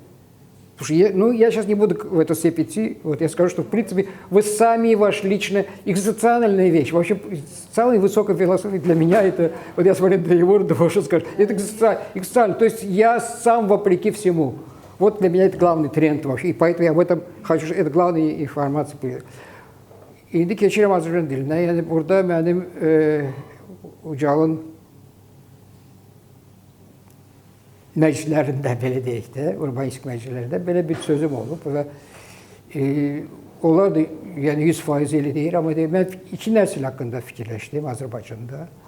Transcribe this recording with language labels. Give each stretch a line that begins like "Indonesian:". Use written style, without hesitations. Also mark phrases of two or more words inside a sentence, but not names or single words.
Russian: Слушай, я сейчас не буду в эту степь идти, вот я скажу, что в принципе вы сами, ваша личная экзистенциальная вещь, вообще самая высокая философия для меня это, вот я смотрю на его, думаю, что скажешь, это экзистенциально, то есть я сам вопреки всему. Вот для меня это главный тренд вообще, и поэтому я об этом хочу, это главная информация.
Azerbaijani: İndi keçirəm Azərbaycan dilinə, yəni burada mənim Ucalın məclislərində, belə deyək də, urbanistik məclislərində belə bir sözüm olub və onlar da yəni 100% elə deyir, amma deyir, mən iki nəsil haqqında fikirləşdim Azərbaycanda.